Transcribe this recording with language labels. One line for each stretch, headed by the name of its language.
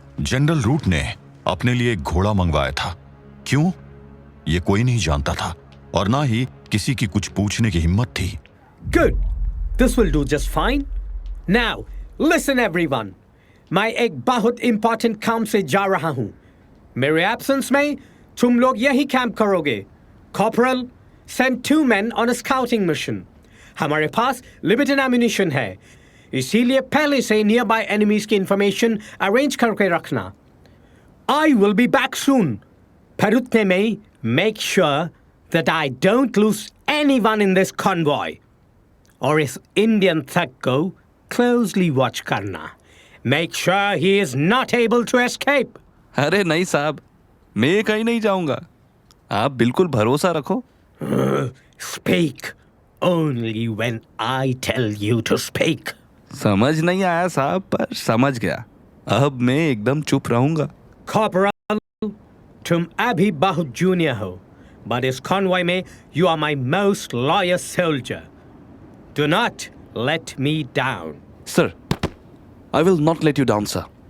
Hindi: General root ने अपने लिए एक घोड़ा मंगवाया था। क्यों, ये कोई नहीं जानता था और ना ही किसी की कुछ पूछने की हिम्मत थी।
English: Good. This will do just fine. Now, listen everyone.
Hindi: मैं एक बहुत important काम से जा रहा हूँ। मेरे absence में तुम लोग यही कैंप करोगे।
English: Corporal, send 2 men on a scouting mission.
Hindi: हमारे पास limited ammunition है, इसीलिए पहले से nearby enemies की information arrange करके रखना।
English: I will be back soon.
Hindi: पर उतने में
English: make sure that I don't lose anyone in this convoy.
Hindi: और इस इंडियन थग को क्लोजली वॉच करना।
English: Make sure he is not able to escape.
Hindi: अरे नहीं साहब, मैं कहीं नहीं जाऊंगा, आप बिल्कुल भरोसा रखो।
English: Speak only when I tell you to speak.
Hindi: समझ नहीं आया साहब, पर समझ गया। अब मैं एकदम चुप रहूंगा। कॉर्पोरल, तुम अभी बहुत जूनियर हो, बट इस कॉन्वॉय में
English: You are my most loyal soldier. Do not let me down. Sir, I will not let you down, sir.